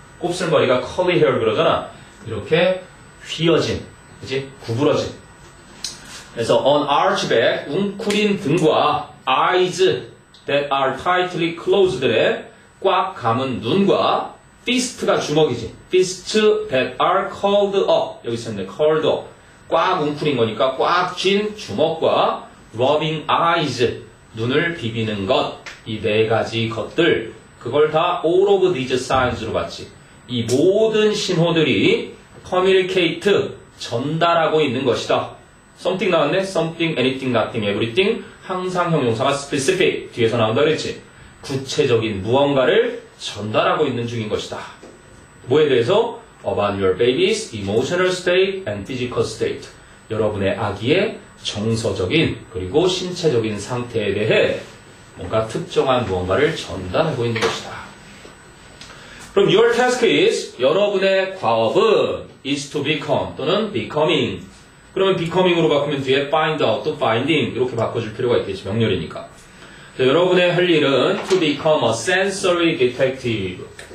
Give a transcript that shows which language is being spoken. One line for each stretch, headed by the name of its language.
Korean: 곱슬머리가 curly hair 그러잖아. 이렇게 휘어진, 그치? 구부러진.
English: 그래서 on arched back,
Korean: 웅크린 등과
English: eyes that are tightly closed에
Korean: 꽉 감은 눈과
English: fist가
Korean: 주먹이지.
English: fists that are curled up.
Korean: 여기 있었네. curled up. 꽉 웅크린 거니까 꽉 쥔 주먹과 rubbing eyes. 눈을 비비는 것. 이 네 가지 것들. 그걸 다
English: all of these signs
Korean: 로 봤지. 이 모든 신호들이 communicate. 전달하고 있는 것이다. something 나왔네.
English: something, anything, nothing, everything.
Korean: 항상 형용사가 specific. 뒤에서 나온다 그랬지. 구체적인 무언가를 전달하고 있는 중인 것이다. 뭐에 대해서?
English: About your baby's emotional state and physical state.
Korean: 여러분의 아기의 정서적인 그리고 신체적인 상태에 대해 뭔가 특정한 무언가를 전달하고 있는 것이다. 그럼
English: your task is
Korean: 여러분의 과업은
English: is to become
Korean: 또는 becoming. 그러면 becoming으로 바꾸면 뒤에 find out 또 finding 이렇게 바꿔줄 필요가 있겠지. 명렬이니까. 자, 여러분의 할 일은
English: to become a sensory detective.